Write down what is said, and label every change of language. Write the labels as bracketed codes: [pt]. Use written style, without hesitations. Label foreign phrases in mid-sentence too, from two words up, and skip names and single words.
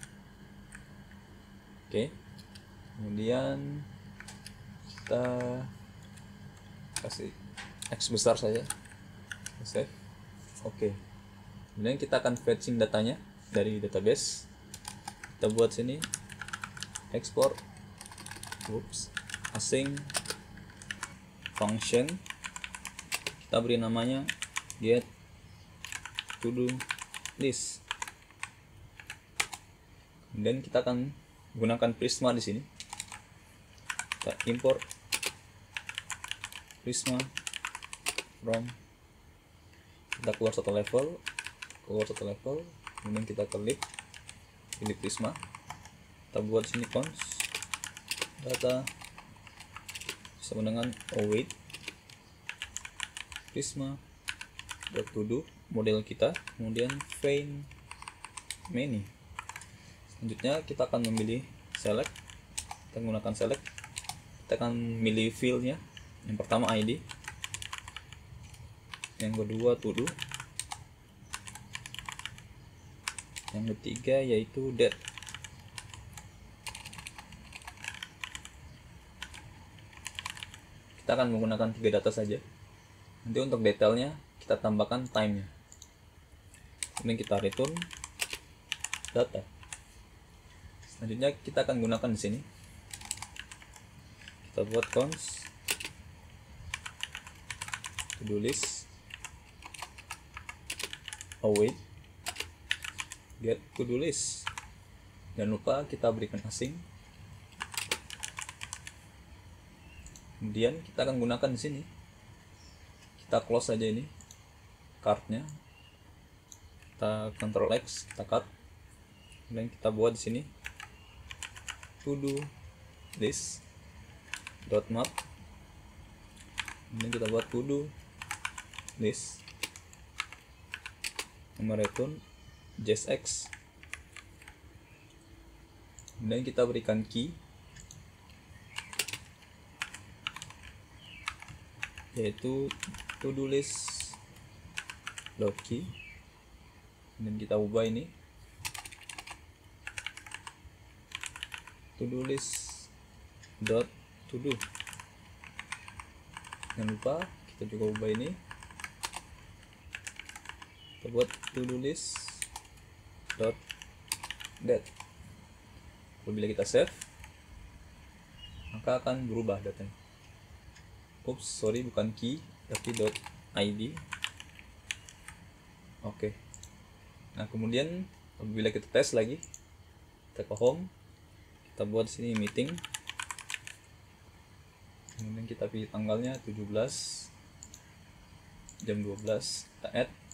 [id] Oke, kemudian kita kasih X besar saja, save. Oke, kemudian kita akan fetching datanya dari database. Kita buat sini [en] export async function, [id] kita beri namanya [en] get to do list. [id] Kemudian kita akan gunakan Prisma di sini. Kita [en] import Prisma from, [id] kita keluar satu level, kemudian kita klik pilih Prisma, kita buat sini cons data sama dengan [en] await Prisma to do model [id] kita, kemudian [en] find menu. [id] Selanjutnya kita akan memilih select, kita menggunakan select, kita akan memilih fieldnya. Yang pertama ID, yang kedua [en] to do, [id] yang ketiga yaitu date. Kita akan menggunakan 3 data saja. Nanti untuk detailnya kita tambahkan time-nya. Kemudian kita return data. Selanjutnya kita akan gunakan di sini. Kita buat [en] cons to do list await get to do list. [id] Jangan lupa kita berikan async. Kemudian kita akan gunakan di sini. Kita close saja ini cardnya. Kita Ctrl X, kita cut. Kemudian kita buat di sini [en] to do list dot map. [id] Kemudian kita buat [en] to do list [id] nomor [en] return JSX. [id] Kemudian kita berikan key yaitu [en] to do list dot key. [id] Kemudian kita ubah ini [en] to do list dot to do. [id] Jangan lupa kita juga ubah ini, kita buat [en] to do list dot date. [id] Apabila kita save maka akan berubah datanya. [en] Oops, sorry, [id] bukan key tapi [en] dot id. [id] Oke. Nah, kemudian apabila kita tes lagi, kita ke home, kita buat sini meeting, kemudian kita pilih tanggalnya 17 jam 12, kita add.